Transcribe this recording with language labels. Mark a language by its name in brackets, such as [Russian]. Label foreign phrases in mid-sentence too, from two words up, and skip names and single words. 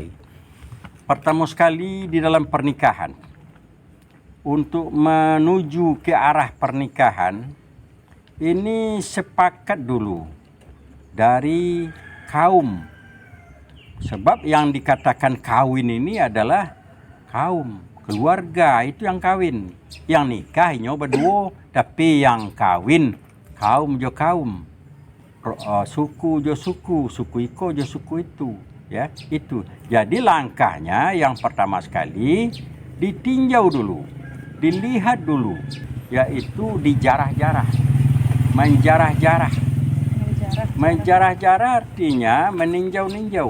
[Indonesian] Pertama sekali di dalam pernikahan, untuk menuju ke arah pernikahan ini sepakat dulu dari kaum. Sebab yang dikatakan kawin ini adalah kaum, keluarga itu yang kawin. Yang nikah ini berdua, tapi yang kawin [Minangkabau] kaum jo kaum. Suku jo suku, suku iko jo suku itu, ya itu. [Indonesian] Jadi langkahnya yang pertama sekali ditinjau dulu, dilihat dulu, yaitu dijarah-jarah, menjarah-jarah. Menjarah-jarah artinya meninjau-ninjau.